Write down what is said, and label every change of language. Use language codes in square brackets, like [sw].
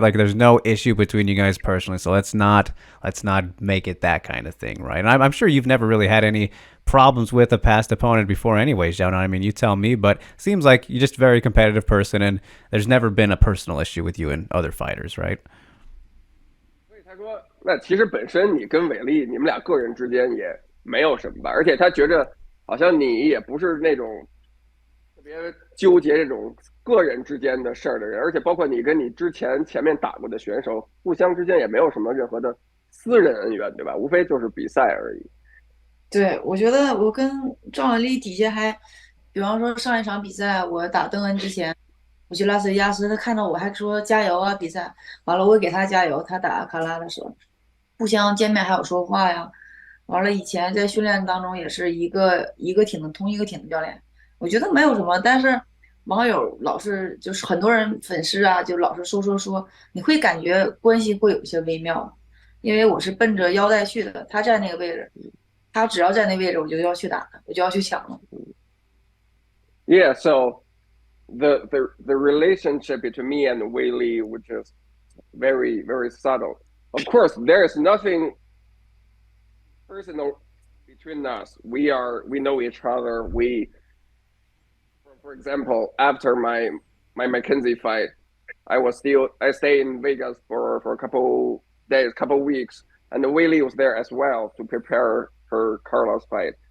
[en] Like there's no issue between you guys personally. So let's not make it that kind of thing, right? And I'm sure you've never really had any problems with a past opponent before anyways, Xiaonan. I mean, you tell me, but seems like you're just a very competitive person, and there's never been a personal issue with you and other fighters, right? [zh] 所以他说，那其实本身你跟伟丽，你们俩个人之间也没有什么吧，而且他觉着好像你也不是那种特别纠结这种个人之间的事儿的人，而且包括你跟你前面打过的选手，互相之间也没有什么任何的私人恩怨，对吧？无非就是比赛而已。对，我觉得我跟赵文丽底下还，比方说上一场比赛，我打邓恩之前，我去拉斯维加斯，他看到我还说加油啊，比赛完了我也给他加油，他打卡拉的时候，互相见面还有说话呀。完了以前在训练当中也是一个挺的同一个挺的教练，我觉得没有什么，但是网友老是就是很多人粉丝啊，就老是说，你会感觉关系会有一些微妙，因为我是奔着腰带去的，他在那个位置。他只要在那位置，我就要去打他，我就要去抢了。 [en] Yeah, so the relationship between me and Weili was just very very subtle. Of course, there is nothing personal between us. We know each other. For example, after my Mackenzie fight, I stayed in Vegas for a couple days, couple weeks, and Weili was there as well to prepare her Carlos fight.